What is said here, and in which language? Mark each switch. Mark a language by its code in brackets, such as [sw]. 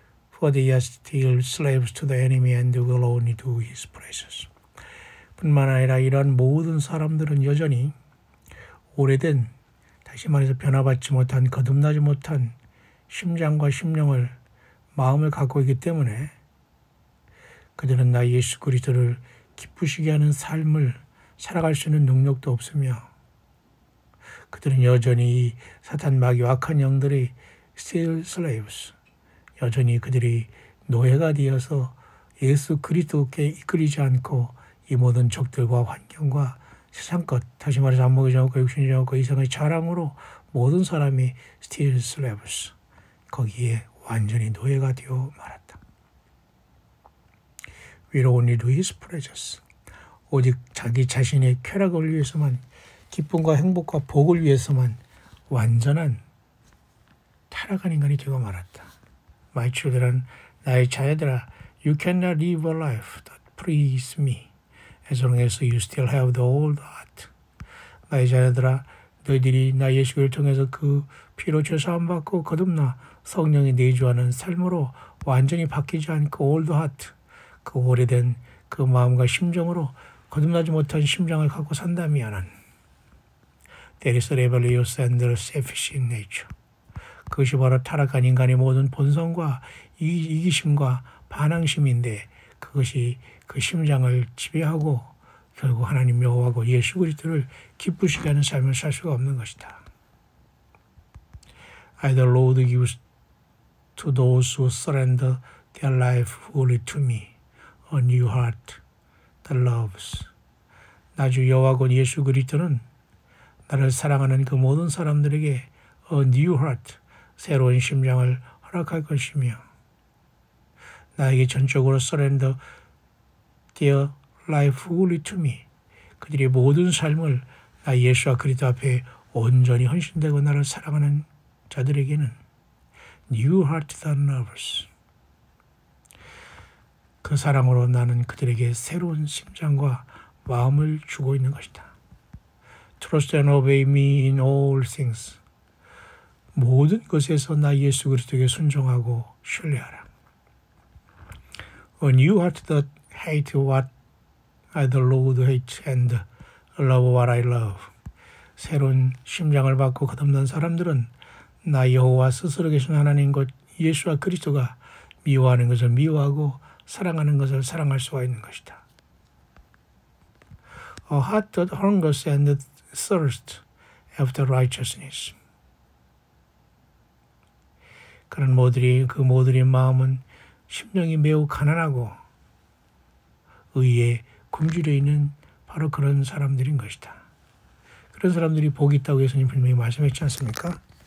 [en] For they are still slaves to the enemy and will only do his praises. [ko] 뿐만 아니라 이러한 모든 사람들은 여전히 오래된, 다시 말해서 변화받지 못한, 거듭나지 못한 심장과 심령을, 마음을 갖고 있기 때문에 그들은 나 예수 그리스도를 기쁘시게 하는 삶을 살아갈 수 있는 능력도 없으며 그들은 여전히 사탄 마귀와 악한 영들의 [en] still slaves, [ko] 여전히 그들이 노예가 되어서 예수 그리스도께 이끌리지 않고 이 모든 적들과 환경과 세상 것, 다시 말해서 안목의 정욕과 육신의 정욕과 이성의 자랑으로 모든 사람이 [en] still slaves, [ko] 거기에 완전히 노예가 되어 말았다. [en] We will only do his pleasures. [ko] 오직 자기 자신의 쾌락을 위해서만, 기쁨과 행복과 복을 위해서만 완전한 타락한 인간이 되고 말았다. [en] My children, [ko] 나의 자녀들아, [en] you cannot live a life that pleases me as long as you still have the old heart. [ko] 나의 자녀들아, 너희들이 나 예수를 통해서 그 피로 죄사함 받고 거듭나 성령이 내주하는 삶으로 완전히 바뀌지 않고 [en] old heart, [ko] 그 오래된 그 마음과 심정으로 거듭나지 못한 심장을 갖고 산다면은 [en] There is rebellious and selfish in nature. [ko] 그것이 바로 타락한 인간의 모든 본성과 이기심과 반항심인데, 그것이 그 심장을 지배하고 결국 하나님 여호와고 예수 그리스도를 기쁘시게 하는 삶을 살 수가 없는 것이다. [en] The Lord gives to those who surrender their life fully to me a new heart that loves. [ko] 나주 여호와고 예수 그리스도는 나를 사랑하는 그 모든 사람들에게 [en] a new heart, [ko] 새로운 심장을 허락할 것이며, 나에게 전적으로 [en] surrender their life fully to me, [ko] 그들의 모든 삶을 나 예수와 그리스도 앞에 온전히 헌신되고 나를 사랑하는 자들에게는 [en] new heart that loves, [ko] 그 사랑으로 나는 그들에게 새로운 심장과 마음을 주고 있는 것이다. [en] Trust and obey me in all things. [ko] 모든 것에서 나 예수 그리스도에게 순종하고 신뢰하라. [en] A new heart that hate what I the Lord hate and love what I love. [ko] 새로운 심장을 받고 거듭난 사람들은 나 여호와 스스로 계신 하나님 곧 예수와 그리스도가 미워하는 것을 미워하고 사랑하는 것을 사랑할 수가 있는 것이다. [en] A heart that hungers and thirsts after righteousness. [ko] 그런 그 모두의 마음은 심령이 매우 가난하고 의에 굶주려 있는 바로 그런 사람들인 것이다. 그런 사람들이 복이 있다고 예수님 분명히 말씀했지 않습니까?